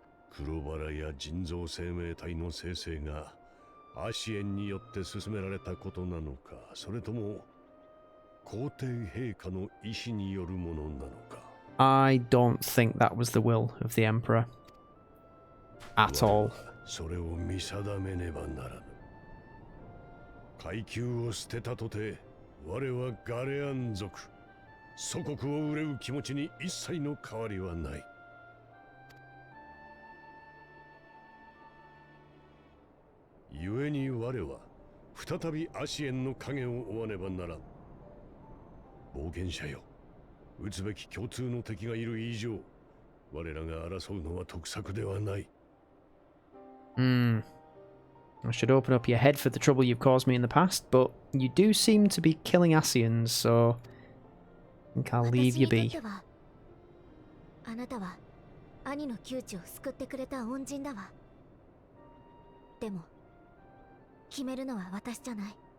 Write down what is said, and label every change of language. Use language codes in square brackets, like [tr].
[ja] 黒バラや人造生命体の生成がアシエンによって進められたことなのか、それとも皇帝陛下の意志によるものなのか。 [en] I don't think that was the will of the Emperor. At all. [ja] それを見定めねばならぬ。階級を捨てたとて、我はガレアン族。祖国を憂う気持ちに一切の変わりはない。故に我は再びアシエンの影を追わねばならん。冒険者よ、撃つべき共通の敵がいる以上、我らが争うのは得策ではない。 [en] Hmm. I should open up your head for the trouble you've caused me in the past, but you do seem to be killing Ascians, so I think I'll leave you [ja] 私にと [en] be. [ja] ってはあなたは兄の窮地を救ってくれた恩人だわ。でも決めるのは私じゃない。